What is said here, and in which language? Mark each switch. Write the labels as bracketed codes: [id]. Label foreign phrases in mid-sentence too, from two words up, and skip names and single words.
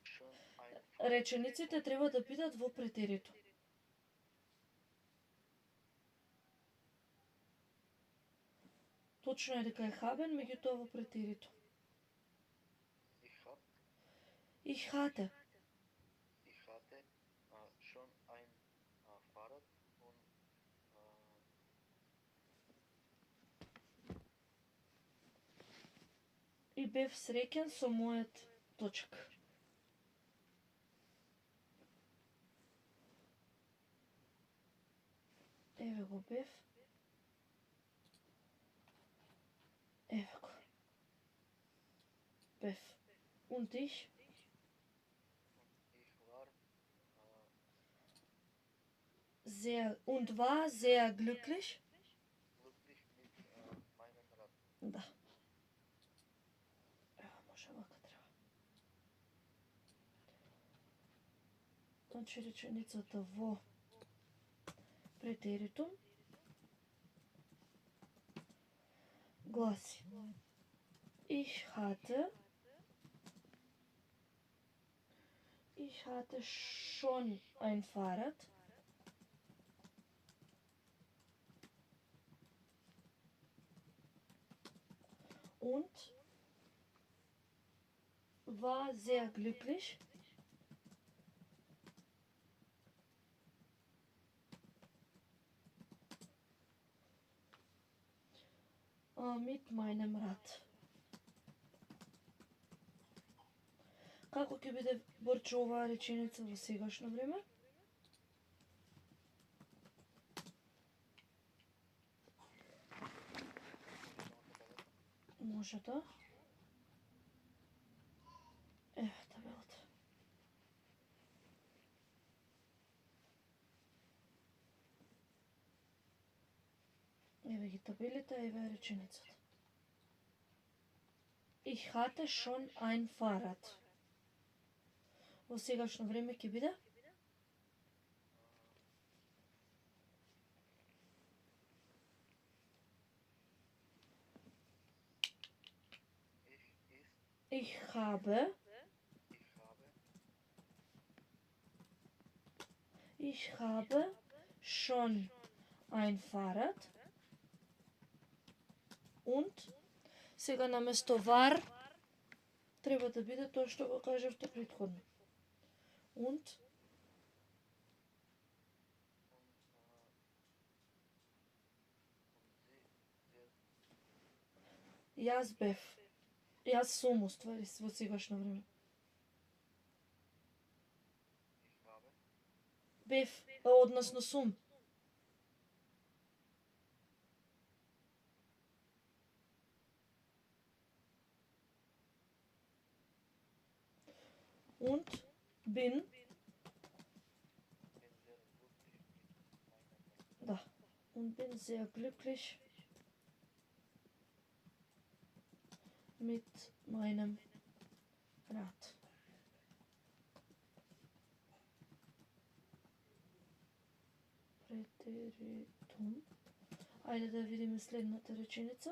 [mk] Речениците треба да бидат во претерито. Точно е дека е haben, меѓутоа во претерито. [de] Ich hatte Ich hatte. schon ein Fahrrad und [mk] И бев среќен со мојот точка. Еве го бев. Еве го. [de] Bef. Und ich? ich war War sehr glücklich. glücklich mit meinem Rad. [mk] Да. Ева, може вака треба. Значи реченицата во претеритум гласи: [de] Ich hatte schon ein Fahrrad. Und war sehr glücklich mit meinem Rad. [mk] Како ќе биде Борчо оваа реченица во сегашно време? Може да. Еве табелата. Еве ги табелите, еве реченицата. [de] Ich hatte schon ein Fahrrad. [mk] Во сегашно време ќе биде? [de] Ich habe schon ein Fahrrad. [mk] Und сега наместо war треба да биде тоа што го кажавте претходно. Und јас бев. Јас сум уствари во сегашно време. Бев, односно сум. [de] Und bin. Da. Und bin sehr glücklich mit meinem Rad. [mk] Претеритум. Ајде да видиме следната реченица.